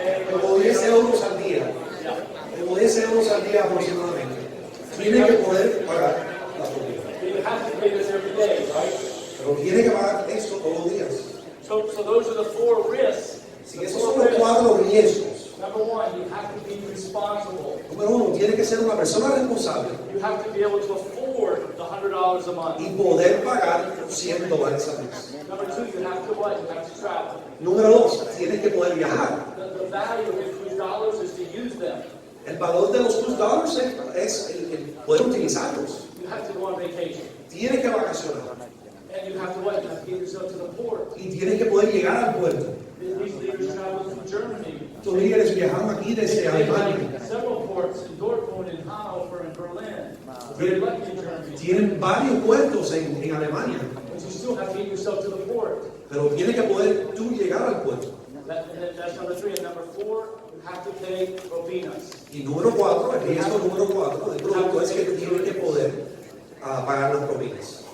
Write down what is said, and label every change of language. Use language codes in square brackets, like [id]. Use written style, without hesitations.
[es] Como 10 euros al día. Como 10 euros al día aproximadamente. Tienes que poder pagar la propina. [en] you have to pay this every day, right? [es] Pero tienes que pagar esto todos los días. [en] So those are the 4 risks. [es] Si esos son los 4 riesgos. [en] Number 1, you have to be responsible. [es] Número 1, tienes que ser una persona responsable [en] You have to be able to afford the $100 a month. [es] y poder pagar $100 al mes. [en] Number 2, you have to what? You have to travel. [es] Número 2, tienes que poder viajar. [en] The value of the cruise dollars is to use them. [es] El valor de los $2 es el poder utilizarlos. [en] You have to go on vacation. [es] Tienes que vacacionar. [en] And you have to what? You have to get yourself to the port. [es] Y tienes que poder llegar al puerto. [en] These leaders travel from Germany. [es] Estos líderes viajaron aquí desde [en] They [es] Alemania. [en] have several ports in Dortmund, in Hanover, and Berlin. Very lucky in Germany. [es] Tienen varios puertos en Alemania. [en] But you still have to get yourself to the port. [es] Pero tienes que poder tú llegar al puerto. [en] That's number 3. And number 4, you have to pay propinas. [es] Y número 4, el riesgo número 4 del producto es que tienes que poder pagar las propinas.